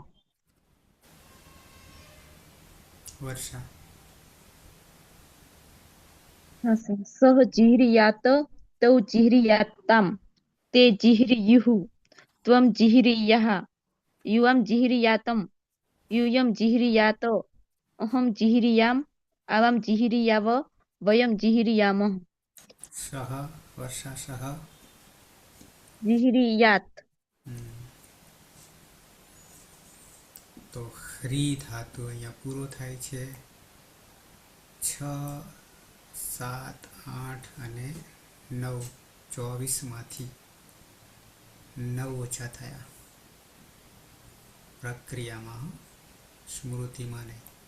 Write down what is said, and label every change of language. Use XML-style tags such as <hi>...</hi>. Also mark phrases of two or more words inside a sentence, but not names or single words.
<gu>વર્ષા.</gu> <sa>सह जीह्रियात तौ जीह्रियाताम ते जीह्रियुः त्वम जीह्रियाः युवाम जीह्रियातम यूयं जिह्रियात अहं जिह्रियाम आवाम जिह्रियाव वयम जिह्रियामः.</sa> <gu>સહ. વર્ષા સહ.</gu> <sa>जिह्रियात.</sa> <gu>તો હ્રી ધાતુ અહીંયા પૂરો થાય છે. 6, 7, 8 અને 9 24માંથી 9 ઓછા થયા પ્રક્રિયામાં, સ્મૃતિમાં નહીં.</gu>